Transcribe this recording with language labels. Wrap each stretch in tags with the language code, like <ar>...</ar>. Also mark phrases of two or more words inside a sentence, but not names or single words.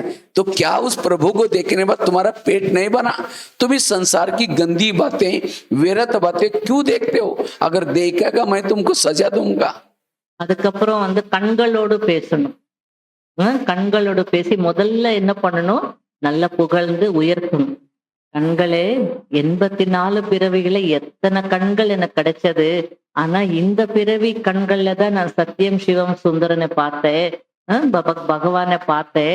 <hi>तो क्या उस प्रभु को देखने बाद तुम्हारा पेट नहीं बना? तुम इस संसार की गंदी बातें, व्यर्थ बातें क्यों देखते हो? अगर देखेगा मैं तुमको सजा दूंगा।</hi> <ta>அதுக்கப்புறம் வந்து கண்களோடு பேசணும். கண்களோடு பேசி முதல்ல என்ன பண்ணணும், நல்லா புகழ்ந்து உயர்த்தணும். கண்களே, 84 பிறவிகளை எத்தனை கண்கள் எனக்கு கிடைச்சது, ஆனா இந்த பிறவி கண்கள்ல தான் நான் சத்தியம் சிவம் சுந்தரனை பார்த்தேன், பகவானை பார்த்தேன்.</ta>